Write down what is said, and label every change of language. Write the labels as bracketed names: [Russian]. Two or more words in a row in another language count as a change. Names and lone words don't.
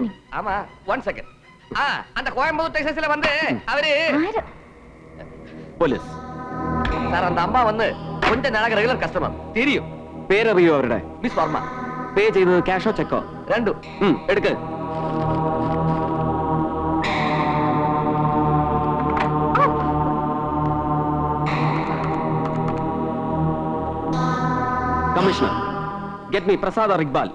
[Tamil] ஆமா 1 செகண்ட். அந்த கோயம்புத்தூர் டெக்ஸஸ்ல வந்து அவரு [Malayalam] പോലീസ് [Tamil] சார் அந்த அம்மா வந்து கொஞ்ச நாளாக ரெகுலர் கஸ்டமர் தெரியும். [Malayalam] പേരറിയോ അവരുടെ? [Tamil] மிஸ் வர்மா. [Malayalam] പേ ചെയ്തത് ക്യാഷോ ചെക്കോ? [Tamil] ரெண்டு. [Malayalam] എടുക്ക്. കമ്മീഷണർ, [English] get me Prasad or Iqbal.